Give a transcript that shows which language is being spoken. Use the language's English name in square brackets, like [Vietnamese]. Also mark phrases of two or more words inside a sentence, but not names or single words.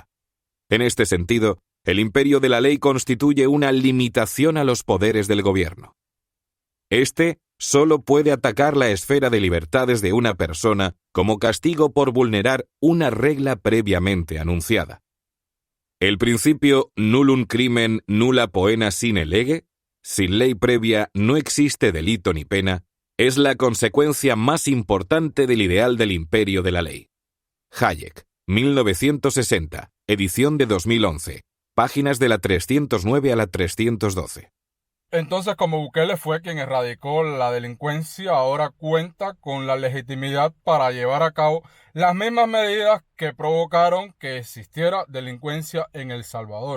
[Spanish] En este sentido, el imperio de la ley constituye una limitación a los poderes del gobierno. Este solo puede atacar la esfera de libertades de una persona como castigo por vulnerar una regla previamente anunciada. El principio [Latin] nullum crimen nulla poena sine lege, [Spanish] sin ley previa no existe delito ni pena, es la consecuencia más importante del ideal del imperio de la ley. Hayek, 1960, edición de 2011, páginas de la 309 a la 312. Entonces, como Bukele fue quien erradicó la delincuencia, ahora cuenta con la legitimidad para llevar a cabo las mismas medidas que provocaron que existiera delincuencia en El Salvador.